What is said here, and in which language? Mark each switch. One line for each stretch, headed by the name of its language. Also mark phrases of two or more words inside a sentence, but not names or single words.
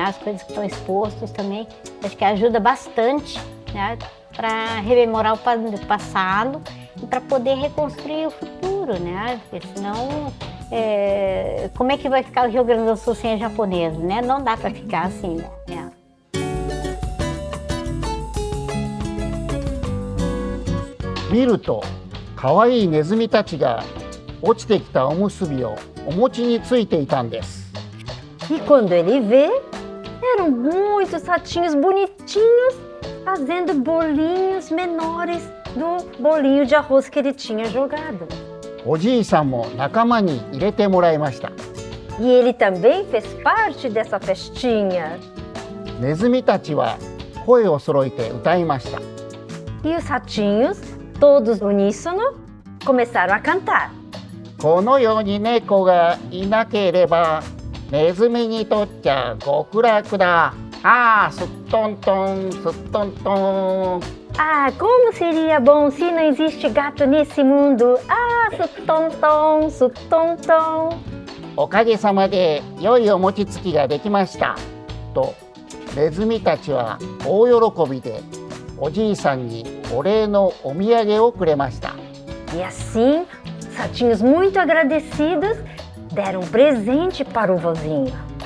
Portuguese: As coisas que estão expostas também, acho que ajuda bastante, né? Para rememorar o passado e para poder reconstruir o futuro, né? Porque senão, como é que vai ficar o Rio Grande do Sul sem a japonesa, né? Não dá para ficar assim, né?
Japanese: 見るとかわいいネズミたちが落ちてきたおむすびをお餅についていたんです。
Portuguese: E quando ele vê, eram muitos ratinhos bonitinhos fazendo bolinhos menores do bolinho de arroz que ele tinha jogado.
Japanese: おじいさんも仲間に入れてもらいました。
Portuguese: E ele também fez parte dessa festinha.
Japanese: ネズミたちは声を揃えて歌いました。
Portuguese: E os ratinhos, todos uníssono, começaram a cantar.
Japanese: この世に猫がいなければネズミにとっちゃ極楽だ。ああ、すっとんとん、すっとんとん。
Portuguese: Ah, como seria bom se não existe gato nesse mundo. Ah, sutom-tom, sutom-tom.
Japanese: おかげさまで良いお餅つきができましたとネズミたちは大喜びでoじいさんにお礼のお土産をくれました。
Portuguese: E assim, os ratinhos, muito agradecidos, deram um presente para o vozinho.